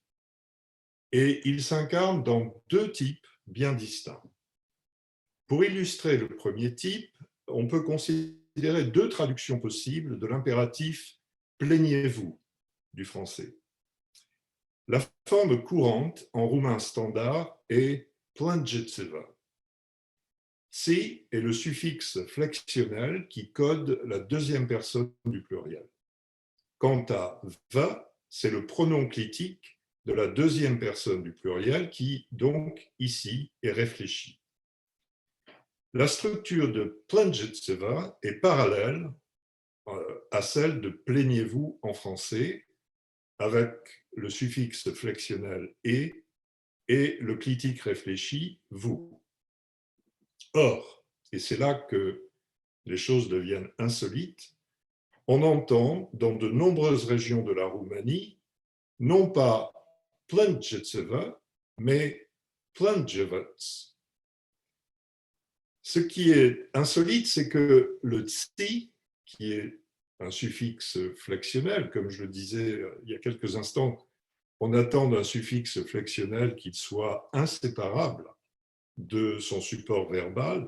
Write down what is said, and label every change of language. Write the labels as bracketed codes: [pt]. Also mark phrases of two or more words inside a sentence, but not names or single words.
[fr] Et il s'incarne dans deux types bien distincts. Pour illustrer le premier type, on peut considérer deux traductions possibles de l'impératif « plaignez-vous » du français. La forme courante en roumain standard est « plângeți-vă ». Si est le suffixe flexionnel qui code la deuxième personne du pluriel. Quant à va, c'est le pronom clitique de la deuxième personne du pluriel qui, donc, ici, est réfléchi. La structure de plângeți-vă est parallèle à celle de plaignez-vous en français, avec le suffixe flexionnel et le clitique réfléchi vous. Or, et c'est là que les choses deviennent insolites, on entend dans de nombreuses régions de la Roumanie, non pas plângeți-vă, mais plângevați. Ce qui est insolite, c'est que le tsi, qui est un suffixe flexionnel, comme je le disais il y a quelques instants, on attend d'un suffixe flexionnel qu'il soit inséparable de son support verbal.